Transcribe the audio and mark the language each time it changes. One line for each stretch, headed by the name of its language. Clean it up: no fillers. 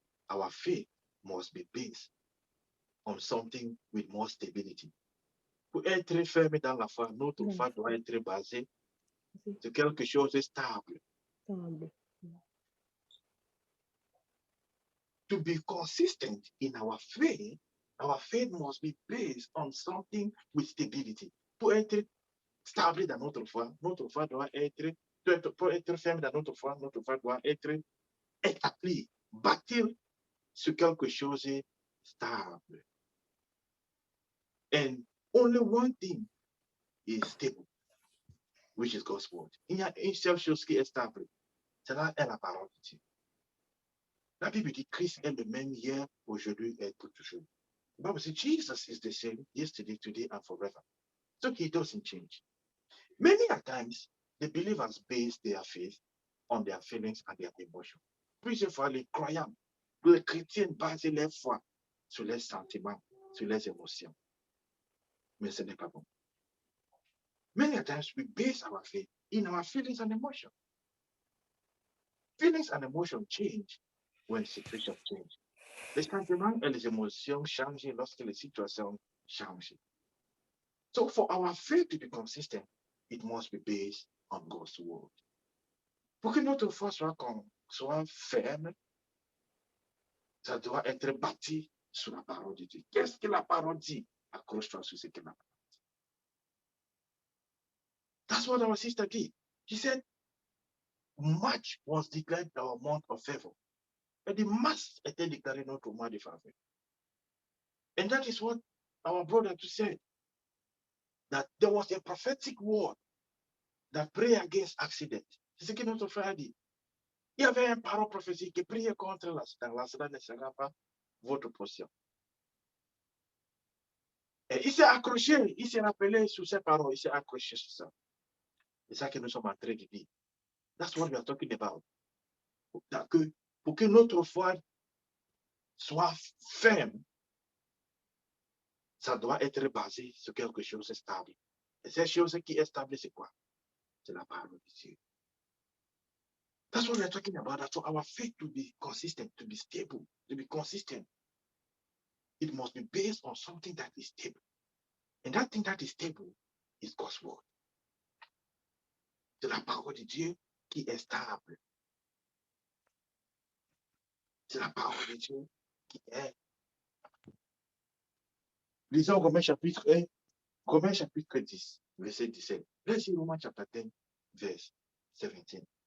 English: Our faith must be based on something with more stability.
French: Pour être ferme dans la foi, notre Dans la foi doit être basée foi. sur quelque chose de stable. Stable.
English: To be consistent in our faith must be based on something with stability.
French: Pour être stable dans notre foi doit être, pour être ferme dans notre foi doit être établie, bâtir sur quelque chose de stable.
English: And only one thing is stable, which is God's word.
French: Il y a une seule chose qui est stable, cela est la parole de Dieu. La Bible dit Christ est le même hier, aujourd'hui et pour toujours.
English: The Bible says Jesus is the same yesterday, today, and forever. So he doesn't change. Many a times, the believers base their faith on their feelings and their emotions.
French: Plusieurs fois, les croyants, les chrétiens basent leur foi sur les sentiments, sur les émotions. Mais ce n'est pas bon.
English: Many a times, we base our faith in our feelings and emotions. Feelings and emotions change when situations change.
French: Les sentiments et les émotions changent lorsque les situations changent.
English: So for our faith to be consistent, it must be based on God's word.
French: Pour que notre foi soit ferme, ça doit être bâti sur la parole de Dieu. Qu'est-ce que la parole dit? Accroche-toi sur ce que la parole dit.
English: That's what our sister did. She said, March was declared our month of favor.
French: Et the Mars était déclaré notre mois de faveur.
English: And that is what our brother said. That there was a prophetic word that pray against accident.
French: C'est ce que notre frère a dit. Il y avait un parole prophétique qui priait contre l'accident ne sera pas votre portion. Et il s'est accroché, il s'est rappelé sur ces paroles, il s'est accroché sur ça. C'est ça que nous sommes en train de dire.
English: That's what we are talking about.
French: Pour que notre foi soit ferme, ça doit être basé sur quelque chose de stable. Et cette chose qui est stable, c'est quoi? C'est la parole de Dieu.
English: That's what we are talking about. That's for our faith to be consistent, to be stable, to be consistent. It must be based on something that is stable. And that thing that is stable is God's word.
French: C'est la parole de Dieu qui est stable. C'est la parole de Dieu qui est. Lisons Romains chapitre 1, Romains chapitre 10, verset 17.
English: Let's see Romans chapter 10, verse 17.